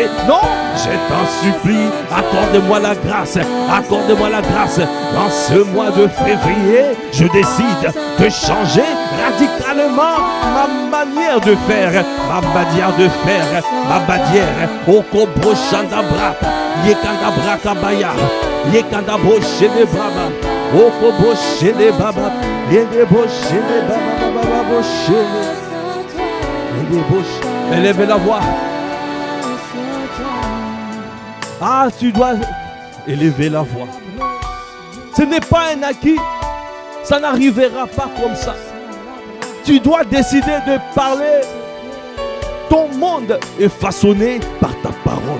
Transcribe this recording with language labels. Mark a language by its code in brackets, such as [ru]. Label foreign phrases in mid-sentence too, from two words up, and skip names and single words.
[fr] Non, je t'en supplie, accorde-moi la grâce. Accorde-moi la grâce. Dans ce mois de février, je décide de changer radicalement ma manière de faire. Ma manière de faire. Ma manière. Au Kobo Shanda Braka. Yekanda Braka Baya. Yekanda Boshede Baba. Au Kobo Shede Baba. Yende Boshede Baba Baba Boshede. Yende Boshede. Élevez la voix. Ah, tu dois élever la voix. Ce n'est pas un acquis. Ça n'arrivera pas comme ça. Tu dois décider de parler. Ton monde est façonné par ta parole.